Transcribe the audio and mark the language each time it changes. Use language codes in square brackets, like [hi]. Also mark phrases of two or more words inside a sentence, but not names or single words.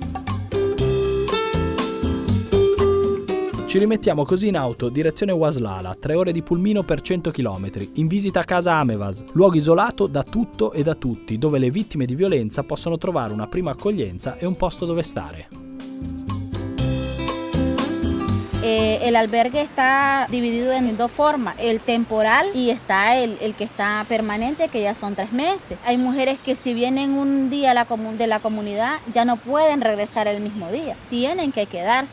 [it] Ci rimettiamo così in auto, direzione Waslala, 3 ore di pulmino per 100 km, in visita a casa Amevas, luogo isolato da tutto e da tutti, dove le vittime di violenza possono trovare una prima accoglienza e un posto dove stare. [es] El albergue está dividido en dos formas, el temporal y está el que está permanente, que ya son 3 meses. Hay mujeres que si vienen un día de la comunidad ya no pueden regresar el mismo día, tienen que quedarse.